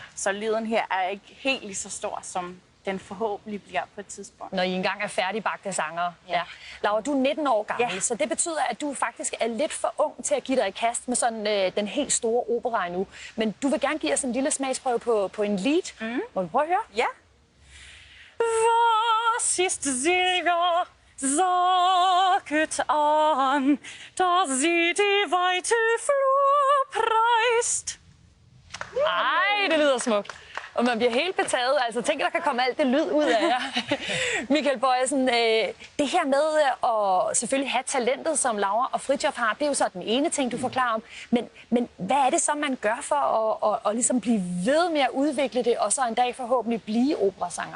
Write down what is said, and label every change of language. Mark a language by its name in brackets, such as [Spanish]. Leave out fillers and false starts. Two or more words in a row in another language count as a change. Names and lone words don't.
[Danish] Så lyden her er ikke helt lige så stor, som den forhåbentlig bliver på et tidspunkt. Når I engang er færdigbagte sangere. Ja. Laura, du er 19 år gammel, så det betyder, at du faktisk er lidt for ung til at give dig i kast med sådan den helt store opera endnu. Men du vil gerne give os en lille smagsprøve på en lead. Må vi prøve at høre? Ja. [German] Was ist seliger, saget an, da sie die weite Flur preist. [Danish] Ej, det lyder smukt. Og man bliver helt betaget. Altså, tænk, der kan komme alt det lyd ud af jer. Michael Bojesen, det her med at selvfølgelig have talentet, som Laura og Fridtjof har, det er jo så den ene ting, du forklarer om. Men hvad er det så, man gør for at ligesom blive ved med at udvikle det, og så en dag forhåbentlig blive operasanger?